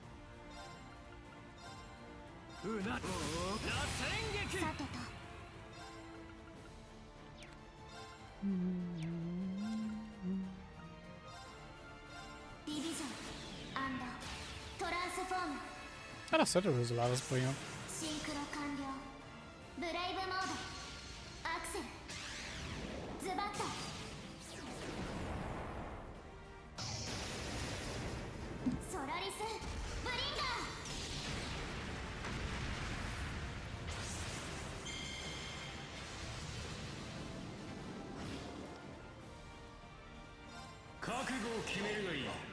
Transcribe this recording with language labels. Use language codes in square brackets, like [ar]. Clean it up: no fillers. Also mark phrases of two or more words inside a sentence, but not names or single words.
[ja] うな。螺旋撃。さてと。ディビジョントランスフォーム。 [de] Ah, das sollte Rosalaris bringen. [ja] シンクロ完了。ブレイブモード。アクセル。ズバッと。ソラリスブリンガ覚悟を決めるがいい。